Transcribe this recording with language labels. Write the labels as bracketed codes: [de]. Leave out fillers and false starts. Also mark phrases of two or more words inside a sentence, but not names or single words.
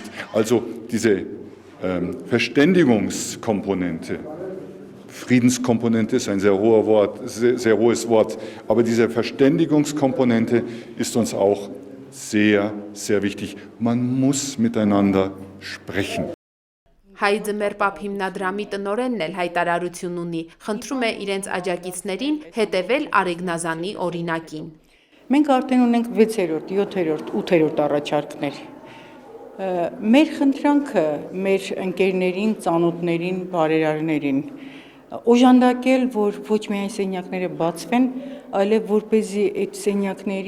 [de] Also diese Verständigungskomponente. Friedenskomponente ist ein sehr hohes Wort, aber diese Verständigungskomponente ist uns auch sehr, sehr wichtig. Man muss miteinander sprechen. [hy] Հայ ձմեռ հիմնադրամի տնօրենն էլ հայտարարություն ունի, խնդրում է իրենց աջակիցներին հետևել Արեգնազանի օրինակին։ Մենք արդեն ունենք 6-րդ, 7-րդ, 8-րդ առաջարկներ։ Մեր խնդրանքը մեր ընկերներին, ծանոթներին, բարերարներին օժանդակել, որ ոչ միայն սենյակները բացվեն, այլև որպեսզի այդ սենյակների